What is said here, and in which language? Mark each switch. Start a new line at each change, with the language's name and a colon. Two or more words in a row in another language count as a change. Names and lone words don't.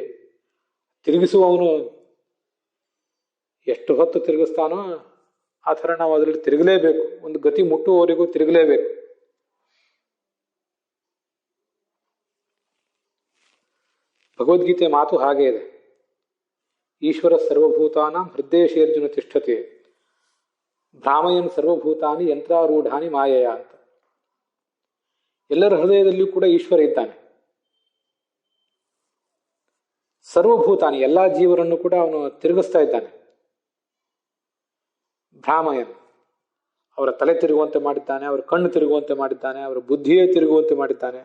Kannada: ತಿರುಗಿಸುವವನು ಎಷ್ಟು ಹೊತ್ತು ತಿರುಗಿಸ್ತಾನೋ ಆ ಥರ ನಾವು ಅದರಲ್ಲಿ ತಿರುಗಲೇಬೇಕು. ಒಂದು ಗತಿ ಮುಟ್ಟುವವರೆಗೂ ತಿರುಗಲೇಬೇಕು. ಭಗವದ್ಗೀತೆ ಮಾತು ಹಾಗೆ ಇದೆ.
Sanskrit: ಈಶ್ವರ ಸರ್ವಭೂತಾನಾಂ ಹೃದಯೇಶೇರ್ಜುನ ತಿಷ್ಠತೆ ಭ್ರಾಮಯನ್ ಸರ್ವಭೂತಾನಿ ಯಂತ್ರಾರೂಢಾನಿ ಮಾಯಯ ಅಂತ.
Kannada: ಎಲ್ಲರ ಹೃದಯದಲ್ಲಿಯೂ ಕೂಡ ಈಶ್ವರ ಇದ್ದಾನೆ. ಸರ್ವಭೂತಾನಿ ಎಲ್ಲಾ ಜೀವರನ್ನು ಕೂಡ ಅವನು ತಿರುಗಿಸ್ತಾ ಇದ್ದಾನೆ. ಭ್ರಾಮಯನ್ ಅವರ ತಲೆ ತಿರುಗುವಂತೆ ಮಾಡಿದ್ದಾನೆ, ಅವರ ಕಣ್ಣು ತಿರುಗುವಂತೆ ಮಾಡಿದ್ದಾನೆ, ಅವರ ಬುದ್ಧಿಯೇ ತಿರುಗುವಂತೆ ಮಾಡಿದ್ದಾನೆ.